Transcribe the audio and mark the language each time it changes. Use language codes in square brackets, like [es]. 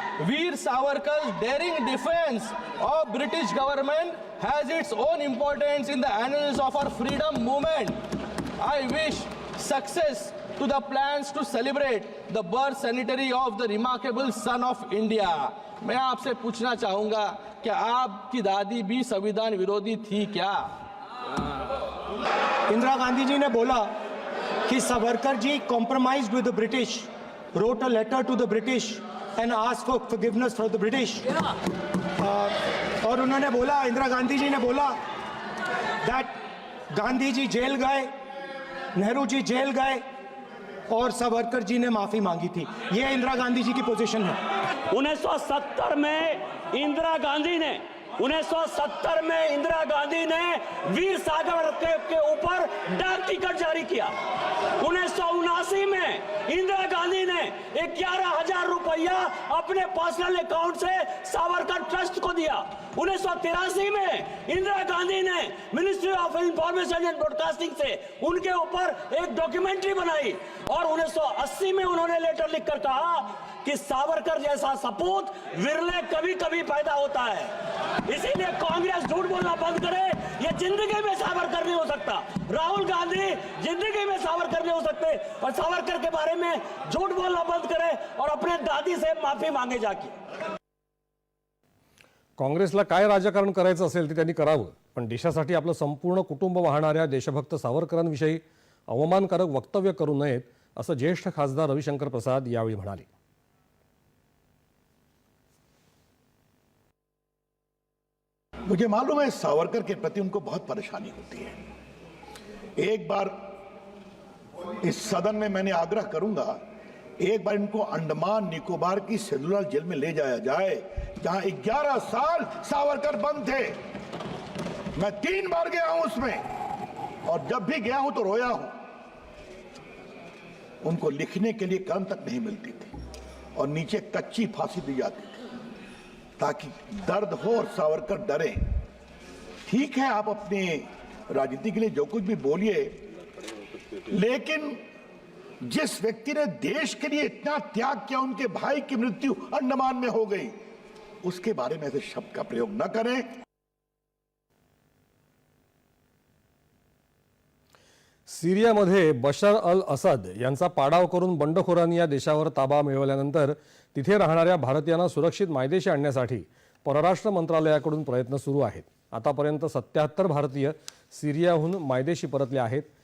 [en] Veer Savarkar's daring defense of British government has its own importance in the annals of our freedom movement. I wish success to the plans to celebrate the birth centenary of the remarkable son of India. [hi] मैं आपसे पूछना चाहूंगा कि आपकी दादी भी संविधान विरोधी थी क्या? इंदिरा गांधी जी ने बोला कि Savarkar ji [en] compromised with the British, [hi] wrote a letter to the British and asked for forgiveness from the British. और उन्होंने बोला, इंदिरा गांधी जी ने बोला दैट गांधी जी जेल गए, नेहरू जी जेल गए और सावरकर जी ने माफी मांगी थी। ये इंदिरा गांधी जी की पोजीशन है। 1970 में इंदिरा गांधी ने 1970 में इंदिरा गांधी ने वीर सावरकर के ऊपर डाक टिकट जारी किया। 1979 में इंदिरा गांधी ने 11,000 रुपया अपने पर्सनल अकाउंट से सावरकर ट्रस्ट को दिया। 1983 में इंदिरा गांधी ने ministry of information and broadcasting से उनके ऊपर एक डॉक्यूमेंट्री बनाई और 1980 में उन्होंने लेटर लिखकर कहा कि सावरकर जैसा सपूत विरले कभी कभी पैदा होता है। इसीलिए कांग्रेस झूठ बोलना बंद करे। ये जिंदगी में सावरकर नहीं हो सकता। राहुल गांधी जिंदगी में सावरकर नहीं हो सकते और सावरकर के बारे में झूठ बोलना बंद करे और अपने दादी से माफी मांगे जाके। [mr] काँग्रेसला काय राजकारण करायचं असेल ते त्यांनी करावं, पण देशासाठी आपलं संपूर्ण कुटुंब वाहणाऱ्या देशभक्त सावरकरांविषयी अवमानकारक वक्तव्य करू नयेत, असं ज्येष्ठ खासदार रविशंकर प्रसाद यावेळी म्हणाले. [hi] मुझे मालूम है सावरकर के प्रति उनको बहुत परेशानी होती है। एक बार इस सदन में मैंने आग्रह करूंगा, एक बार इनको अंडमान निकोबार की सेलुलर जेल में ले जाया जाए, जहां 11 साल सावरकर बंद थे। मैं 3 बार गया हूं उसमें और जब भी गया हूं तो रोया हूं। उनको लिखने के लिए कलम तक नहीं मिलती थी और नीचे कच्ची फांसी दी जाती थी ताकि दर्द हो और सावरकर डरे। ठीक है, आप अपने राजनीति के लिए जो कुछ भी बोलिए, लेकिन जिस व्यक्ति ने देश के लिए इतना त्याग किया, उनके भाई की मृत्यु अंडमान में हो गई, उसके बारे में ऐसे शब्द का प्रयोग न करें। [mr] सिरियामध्ये बशर अल असद यांचा पाडाव करून बंडखोरांनी या देशावर ताबा मिळवल्यानंतर तिथे राहणाऱ्या भारतीयांना सुरक्षित मायदेशी आणण्यासाठी परराष्ट्र मंत्रालयाकडून प्रयत्न सुरू आहेत. आतापर्यंत 77 भारतीय सिरियाहून मायदेशी परतले आहेत.